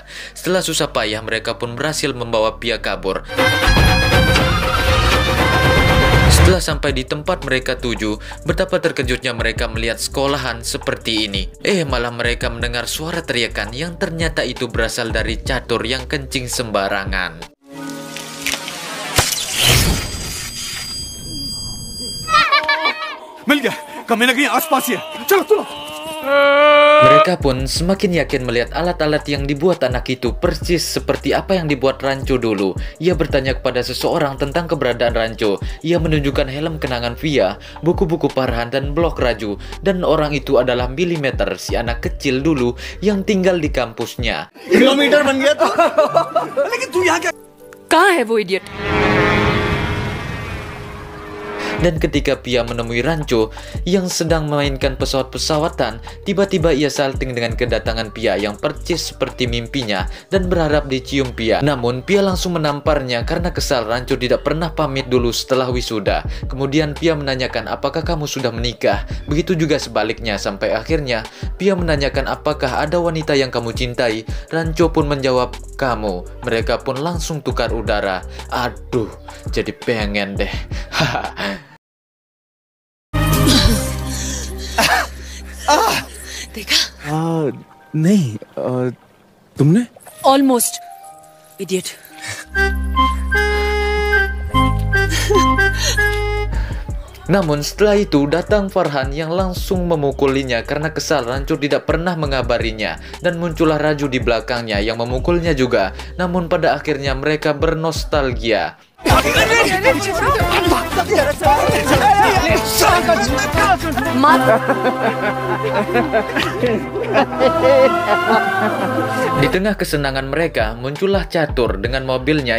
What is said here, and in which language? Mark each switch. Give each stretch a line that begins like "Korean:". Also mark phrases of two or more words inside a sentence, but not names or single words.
Indonesian: Setelah susah payah, mereka pun berhasil membawa Pia kabur. Setelah sampai di tempat mereka tuju, betapa terkejutnya mereka melihat sekolahan seperti ini. Malah mereka mendengar suara teriakan yang ternyata itu berasal dari catur yang kencing sembarangan.
Hindi: मिल गया कहीं ना कहीं आसपास ही है चलो चलो
Indonesian: Mereka pun semakin yakin melihat alat-alat yang dibuat anak itu persis seperti apa yang dibuat Rancho dulu. Ia bertanya kepada seseorang tentang keberadaan Rancho. Ia menunjukkan helm kenangan Via, buku-buku Farhan dan blog Raju. Dan orang itu adalah Millimeter, si anak kecil dulu yang tinggal di kampusnya.
Hindi: किलोमीटर बन गया तो लेकिन तू यहाँ क्या कहाँ है वो इडियट?
Indonesian: Dan ketika Pia menemui Rancho yang sedang memainkan pesawat-pesawatan, tiba-tiba ia salting dengan kedatangan Pia yang percis seperti mimpinya dan berharap dicium Pia. Namun Pia langsung menamparnya karena kesal Rancho tidak pernah pamit dulu setelah wisuda. Kemudian Pia menanyakan apakah kamu sudah menikah. Begitu juga sebaliknya sampai akhirnya Pia menanyakan apakah ada wanita yang kamu cintai. Rancho pun menjawab kamu. Mereka pun langsung tukar udara. Aduh, jadi pengen deh.
Hindi: देखा? नहीं तुमने
English: Almost, idiot.
Indonesian: Namun setelah itu datang Farhan yang langsung memukulinya karena kesal Rancho tidak pernah mengabarinya. Dan muncullah Raju di belakangnya yang memukulnya juga. Namun pada akhirnya mereka bernostalgia. Di tengah kesenangan mereka, muncullah Catur dengan mobilnya.